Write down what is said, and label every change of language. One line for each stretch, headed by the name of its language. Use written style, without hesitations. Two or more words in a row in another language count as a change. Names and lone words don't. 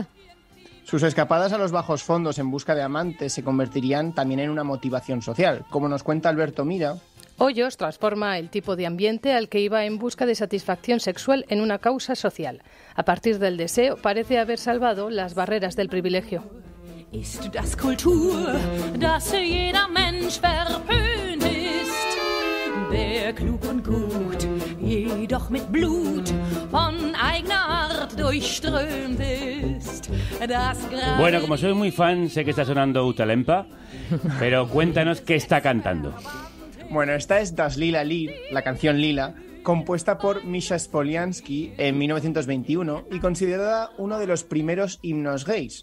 Spanish: Sus escapadas a los bajos fondos en busca de amantes se convertirían también en una motivación social. Como nos cuenta Alberto Mira, Hoyos transforma el tipo de ambiente al que iba en busca de satisfacción sexual en una causa social. A partir del deseo, parece haber salvado las barreras del privilegio.
German: Ist das Kultur, dass jeder Mensch verpönt ist, der klug und gut, jedoch mit Blut von eigener Art durchströmt ist.
Spanish: Bueno, como soy muy fan, sé que está sonando Utalempa, pero cuéntanos qué está cantando. Bueno, esta es Das Lila Lied, la canción Lila, compuesta por Misha Spoliansky en 1921 y considerada uno de los primeros himnos gays.